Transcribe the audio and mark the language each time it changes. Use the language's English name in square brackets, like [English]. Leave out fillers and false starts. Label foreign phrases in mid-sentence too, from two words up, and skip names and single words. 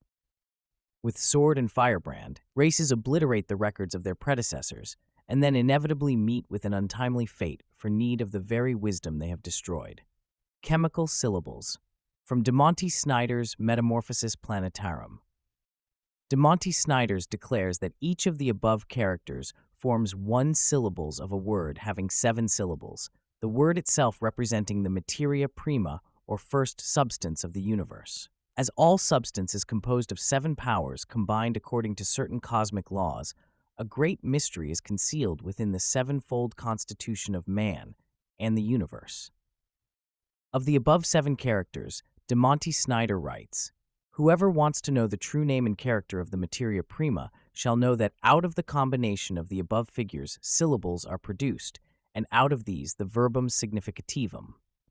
[English] With sword and firebrand, races obliterate the records of their predecessors, and then inevitably meet with an untimely fate for need of the very wisdom they have destroyed. Chemical syllables. From De Monte Snyder's Metamorphosis Planetarum. De Monte Snyder's declares that each of the above characters forms one syllables of a word having 7 syllables, the word itself representing the [Latin] materia prima, [English] or first substance of the universe. As all substance is composed of 7 powers combined according to certain cosmic laws, a great mystery is concealed within the 7-fold constitution of man and the universe. Of the above 7 characters, De Monte Snyder writes, "Whoever wants to know the true name and character of the [Latin] materia prima [English] shall know that out of the combination of the above figures syllables are produced, and out of these the [Latin] verbum significativum."